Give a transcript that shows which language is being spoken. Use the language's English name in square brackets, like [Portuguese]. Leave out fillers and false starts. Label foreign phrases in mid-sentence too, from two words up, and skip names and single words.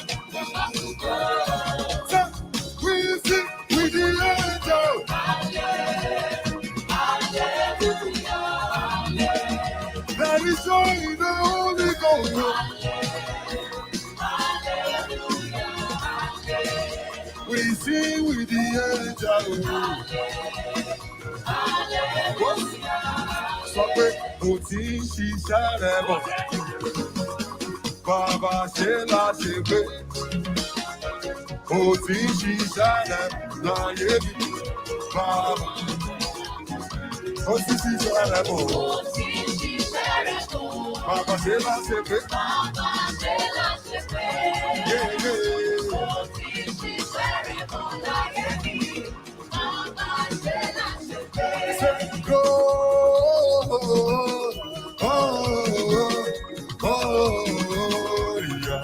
[English] So we sing with the angel. There is joy in the Holy Ghost. We sing with the angels. [Yoruba] Sọ pé kò tí ń ṣiṣẹ́ rẹ̀ bọ̀. Bàbá ṣe láṣẹ pé kò tí ń ṣiṣẹ́ rẹ̀ láyé bí. Bàbá kò tí ń ṣiṣẹ́ rẹ̀ bọ̀. Bàbá ṣe láṣẹ pé. [English] Yeah, yeah. Go, yeah.